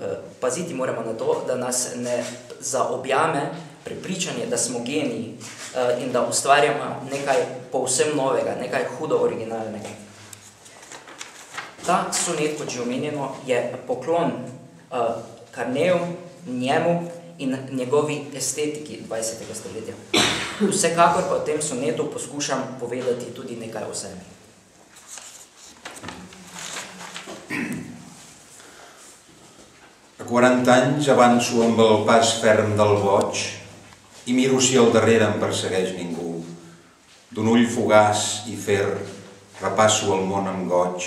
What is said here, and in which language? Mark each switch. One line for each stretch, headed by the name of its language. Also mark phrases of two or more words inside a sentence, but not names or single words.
Slovenian: Paziti moramo na to, da nas ne zaobjame prepričanje, da smo geniji in da ustvarjamo nekaj povsem novega, nekaj hudo originalnega. Ta sonet, kot že omenjeno, je poklon Carneju, njemu in njegovi estetiki 20. stoletja. Vsekakor pa v tem sonetu poskušam povedati tudi nekaj o sebi.
Catalan: A 40 anys avanço amb el pas ferm del boig i miro si al darrere em persegueix ningú. D'un ull fugaç i fer repasso el món amb goig.